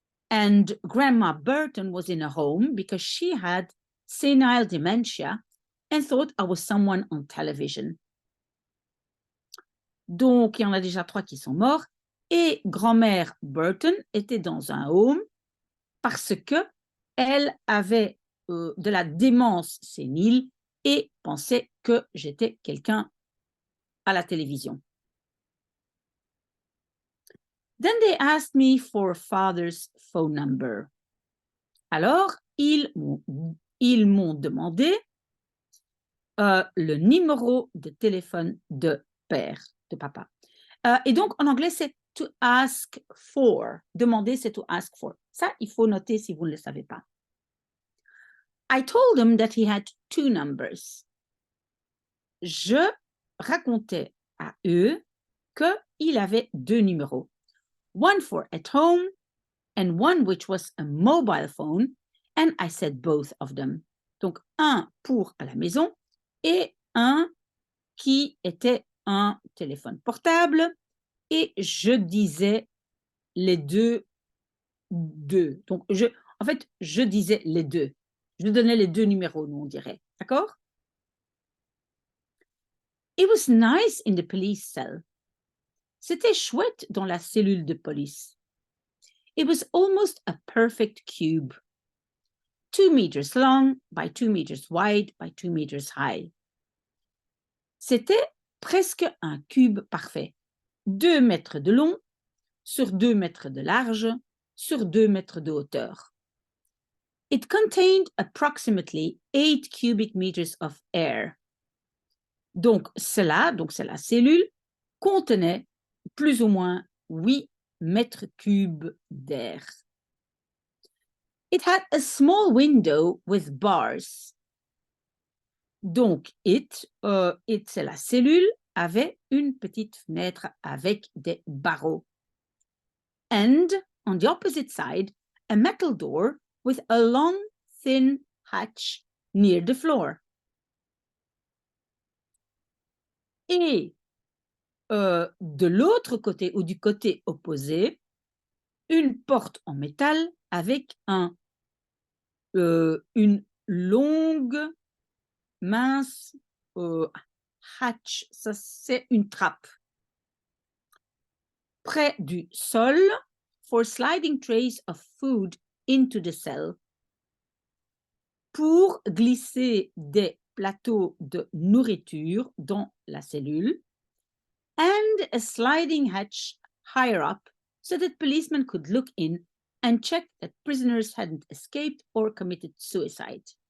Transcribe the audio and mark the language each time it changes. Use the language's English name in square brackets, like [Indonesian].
[English] And Grandma Burton was in a home because she had senile dementia and thought I was someone on television. [French] Donc, il y en a déjà 3 qui sont morts. Et grand-mère Burton était dans un home parce que elle avait de la démence sénile et pensait que j'étais quelqu'un à la télévision. [English] Then they asked me for father's phone number. [French] Alors, ils m'ont demandé le numéro de téléphone de père, de papa. Et donc, en anglais, c'est [English] to ask for. [French] Demander, c'est to ask for. Ça, il faut noter si vous ne le savez pas. [English] I told him that he had 2 numbers. [French] Je racontais à eux qu'il avait 2 numéros. [English] One for at home and one which was a mobile phone, and I said both of them. [French] Donc, un pour à la maison et un qui était un téléphone portable, et je disais les deux. Donc, en fait, je disais les deux. Je donnais les deux numéros, nous, on dirait. D'accord? [English] It was nice in the police cell. [French] C'était chouette dans la cellule de police. [English] It was almost a perfect cube. 2 meters long by 2 meters wide by 2 meters high. [French] C'était presque un cube parfait. 2 mètres de long sur 2 mètres de large sur 2 mètres de hauteur. [English] It contained approximately 8 cubic meters of air. [French] Donc, c'est la cellule, contenait plus ou moins 8 mètres cubes d'air. [English] It had a small window with bars. [French] Donc, c'est la cellule, avait une petite fenêtre avec des barreaux. [English] And on the opposite side, a metal door with a long, thin hatch near the floor. [French] Et de l'autre côté ou du côté opposé, une porte en métal avec une longue, mince hatch, ça c'est une trappe. Près du sol, [English] for sliding trays of food into the cell. [French] Pour glisser des plateaux de nourriture dans la cellule. [English] And a sliding hatch higher up so that policemen could look in and check that prisoners hadn't escaped or committed suicide.